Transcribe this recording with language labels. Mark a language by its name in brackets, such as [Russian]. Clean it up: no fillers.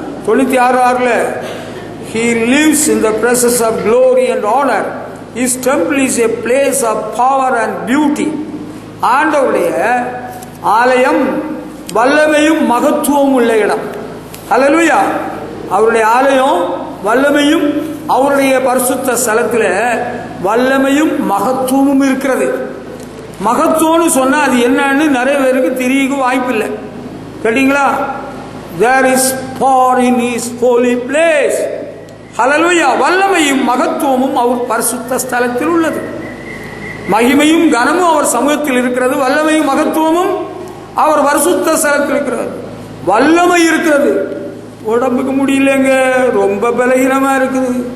[English] 96:6 He lives in the presence of glory and honor. His temple is a place of power and beauty. [Tamil] ஆண்டவருடைய ஆலயம் வல்லமையும் மகத்துவமும் உள்ள இடம். ஹல்லேலூயா. அவருடைய ஆலயம் வல்லமையும், அவருடைய பரிசுத்த ஸ்தலத்தில் வல்லமையும் மகத்துவமும் இருக்கிறது. மகத்துவம்னு சொன்னா அது என்னன்னு நிறைய பேருக்கு தெரிய வாய்ப்பில்லை. கேட்டீங்களா? [English] There is power in his holy place. [Tamil] ஹல்லேலூயா. வல்லமையும் மகத்துவமும் அவர் பரிசுத்த ஸ்தலத்தில் உள்ளது. மகிமையும் கனமும் அவர் சமூகத்தில் இருக்கிறது. வல்லமையும் மகத்துவமும் அவர் பரிசுத்த ஸ்தலத்தில் இருக்கிறது. வல்லமை இருக்கிறது. உடம்புக்கு முடியலங்க, ரொம்ப பலகீனமா இருக்குது.